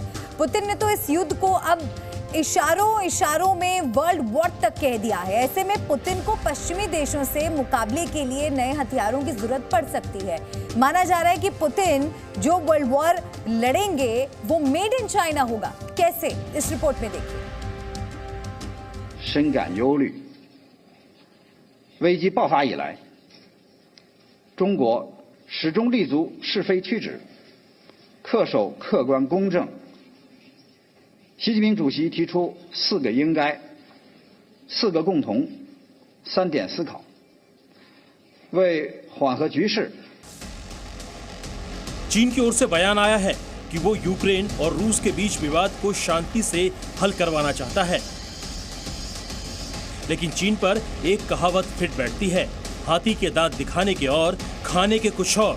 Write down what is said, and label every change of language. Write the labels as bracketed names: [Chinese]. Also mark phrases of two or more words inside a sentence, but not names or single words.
[Hindi] पुतिन ने तो इस युद्ध को अब इशारों में [English] world war [Hindi] तक कह दिया है। ऐसे में पुतिन को पश्चिमी देशों से मुकाबले के लिए नए हथियारों की जरूरत पड़ सकती है। माना जा रहा है कि पुतिन जो [English] world war [Hindi] लड़ेंगे वो [English] made in China [Hindi] होगा। कैसे, इस रिपोर्ट में देखिए। [Chinese] 深感忧虑。危机爆发以来，中国始终立足是非曲直，恪守客观公正。习近平主席提出4个应该、4个共同、3点思考，为缓和局势。 [Hindi] चीन की ओर से बयान आया है कि वो यूक्रेन और रूस के बीच विवाद को शांति से हल करवाना चाहता है, लेकिन चीन पर एक कहावत फिट बैठती है, हाथी के दांत दिखाने के और खाने के कुछ और।